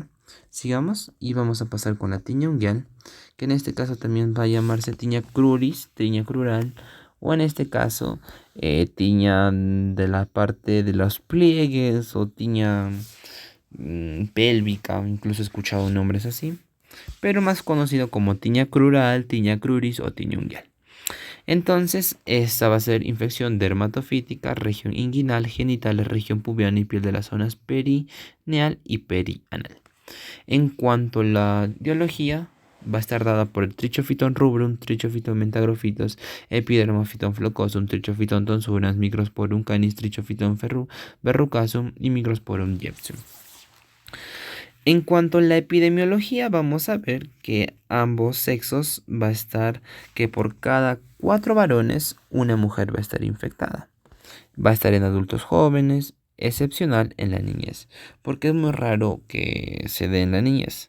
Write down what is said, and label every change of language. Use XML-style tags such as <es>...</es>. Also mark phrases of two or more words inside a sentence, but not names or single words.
<es>Sigamos y vamos a pasar con la tiña unguial, que en este caso también va a llamarse tiña cruris, tiña crural, o en este caso tiña de la parte de los pliegues o tiña pélvica, incluso he escuchado nombres así, pero más conocido como tiña crural, tiña cruris o tiña unguial. Entonces, esta va a ser infección dermatofítica, región inguinal, genitales, región pubiana y piel de las zonas perineal y perianal. En cuanto a la biología, va a estar dada por el Trichophyton rubrum, Trichophyton mentagrofitos, Epidermophyton flocosum, Trichophyton tonsurans, Microsporum canis, Trichophyton verrucasum y Microsporum jepsum. En cuanto a la epidemiología, vamos a ver que ambos sexos va a estar que por cada 4 varones, una mujer va a estar infectada. Va a estar en adultos jóvenes, excepcional en la niñez, porque es muy raro que se dé en la niñez.</es>